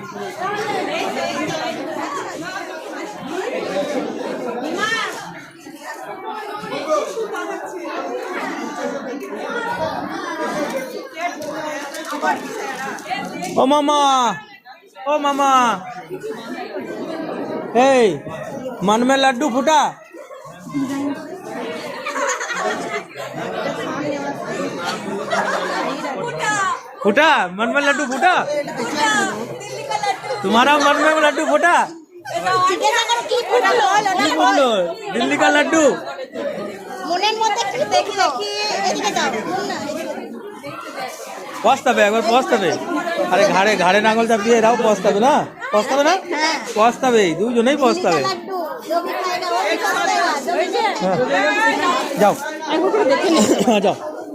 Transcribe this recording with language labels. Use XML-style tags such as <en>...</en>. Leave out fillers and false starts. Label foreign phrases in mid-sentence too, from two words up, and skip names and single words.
<bn>ও মামা, ও মামা, এই</bn> <hi>मन में लड्डू फूटा। फूटा मन में लड्डू फूटा। तुम्हारा मन में लड्डू फूटा।</hi> <bn>কি ফুটালো? কি বললো?</bn> <hi>दिल्ली का लड्डू।</hi> <bn>মনের মধ্যে কি দেখি? এদিকে যাও। মুন্না, পস্তাবে, একবার পস্তাবে। আরে ঘাড়ে ঘাড়ে নাঙ্গল চাপ দিয়ে এরাও পস্তাবে না? পস্তাবে না? পস্তাবে, দুজনেই পস্তাবে।</bn> <hi>লাড্ডু जो भी खाएगा वो भी पछताएगा। जो भी</hi> <bn>যাও, যাও।</bn>